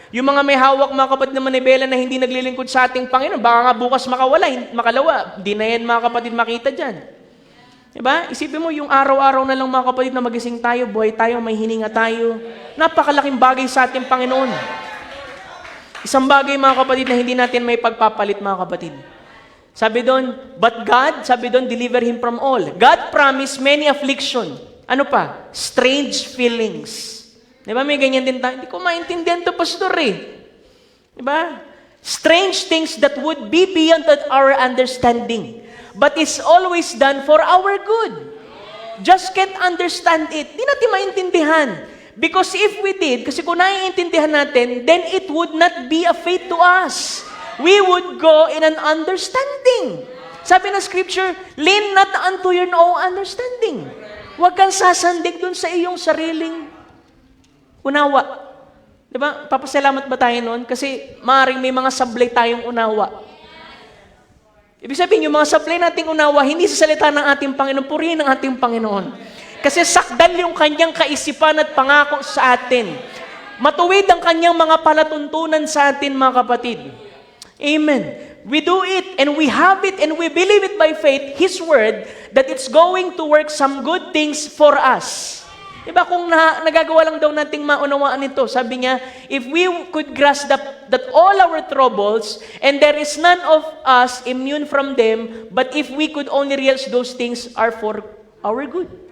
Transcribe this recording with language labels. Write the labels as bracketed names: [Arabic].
[Filipino] Yung mga may hawak mga kapatid na manibela na hindi naglilingkod sa ating Panginoon, baka nga bukas makalawa. Di na yan mga kapatid makita dyan. Diba? Isipin mo, yung araw-araw na lang mga kapatid na magising tayo, buhay tayo, may hininga tayo. Napakalaking bagay sa ating Panginoon. Isang bagay mga kapatid na hindi natin may pagpapalit mga kapatid. Sabi doon, [English] but God, deliver him from all. God promised many affliction. [Filipino] Ano pa? [English] Strange feelings. [Filipino] Di ba may ganyan din tayo? Hindi ko maintindihan to pastor eh. Diba? [English] Strange things that would be beyond our understanding, but is always done for our good. Just can't understand it. [Filipino] Di natin maintindihan. [English] Because if we did, [Filipino] kasi kung naiintindihan natin, [English] then it would not be a faith to us. We would go in an understanding. [Filipino] Sabi ng scripture, [English] lean not unto your own understanding. [Filipino] Huwag kang sasandig dun sa iyong sariling unawa. Diba? Papasalamat ba tayo noon? Kasi maaaring may mga sablay tayong unawa. Ibig sabihin, yung mga sablay nating unawa, hindi sa salita ng ating Panginoon, purihin ng ating Panginoon. Kasi sakdal yung kanyang kaisipan at pangako sa atin. Matuwid ang kanyang mga palatuntunan sa atin, mga kapatid. Amen. [English] We do it and we have it and we believe it by faith, His Word, that it's going to work some good things for us. [Filipino] Diba kung nagagawa lang daw nating maunawaan ito, sabi niya, [English] if we could grasp that all our troubles, and there is none of us immune from them, but if we could only realize those things are for our good.